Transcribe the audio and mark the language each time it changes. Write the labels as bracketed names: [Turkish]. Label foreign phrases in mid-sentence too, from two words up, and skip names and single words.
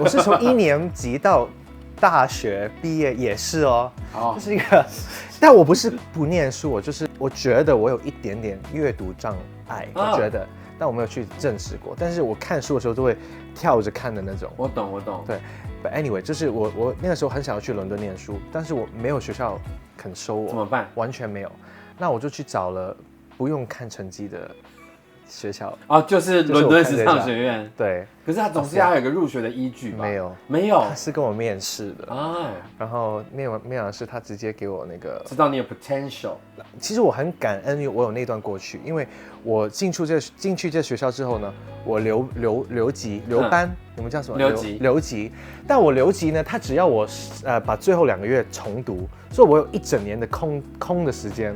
[Chinese] 我是從1年級到大學畢業也是哦，就是一個，但我不是不念書，我覺得我有一點點閱讀障礙，我覺得。但我沒有去證實過，但是我看書的時候都會跳着看的那種。我懂。對 ， [English] But anyway， [Chinese] 就是我那個時候很想要去倫敦念書，但是我沒有學校肯收我，怎麼辦？完全沒有。那我就去找了不用看成績的學校。就是倫敦時尚學院。對。可是他總是要有個入學的依據吧？沒有，他是跟我面試的。然後面完試，他直接給我那個。知道你有 potential。其實我很感恩，我有那段過去，因為我進去這學校之後呢，我留級留班，你們叫什麼？留級。但我留級呢，他只要我把最後2個月重讀，所以我有1整年的空的時間，